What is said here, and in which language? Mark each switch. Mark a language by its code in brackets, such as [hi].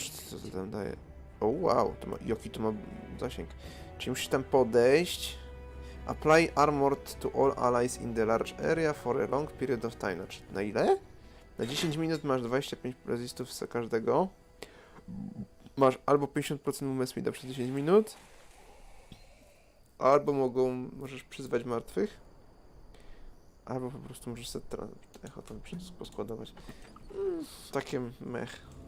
[pl] Co to tam daje? O wow, to ma, jaki to ma zasięg. Czyli musisz tam podejść. [en] Apply armored to all allies in the large area for a long period of time. [pl] Znaczy, na ile? Na 10 minut masz 25 resistów z każdego. Masz albo 50% movement speeda przez 10 minut. Albo możesz przyzwać martwych. Albo po prostu możesz sobie echo tam poskładować. Takie mech.